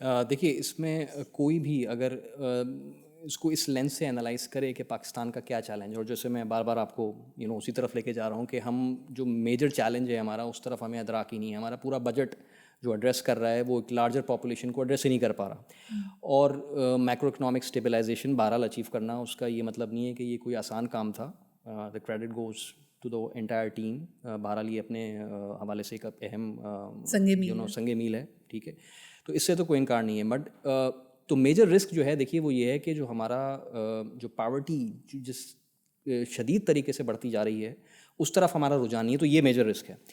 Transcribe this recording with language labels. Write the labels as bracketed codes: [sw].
[ur] دیکھیے اس میں کوئی بھی اگر اس کو اس لینس سے انالائز کرے کہ پاکستان کا کیا چیلنج ہے, اور جیسے میں بار بار آپ کو اسی طرف لے کے جا رہا ہوں کہ ہم جو میجر چیلنج ہے ہمارا اس طرف ہمیں ادراک ہی نہیں ہے. ہمارا پورا بجٹ جو ایڈریس کر رہا ہے وہ ایک لارجر پاپولیشن کو ایڈریس ہی نہیں کر پا رہا, اور میکرو اکنامک اسٹیبلائزیشن بہرحال اچیو کرنا اس کا یہ مطلب نہیں ہے کہ یہ کوئی آسان کام تھا. [en] The credit goes to the entire team. [ur] بہرحال یہ اپنے حوالے سے ایک اہم سنگ میل ہے, ٹھیک ہے, تو اس سے تو کوئی انکار نہیں ہے. بٹ تو میجر رسک جو ہے دیکھیے وہ یہ ہے کہ جو ہمارا جو پاورٹی جس شدید طریقے سے بڑھتی جا رہی ہے اس طرف ہمارا رجحان نہیں ہے, تو یہ میجر رسک ہے.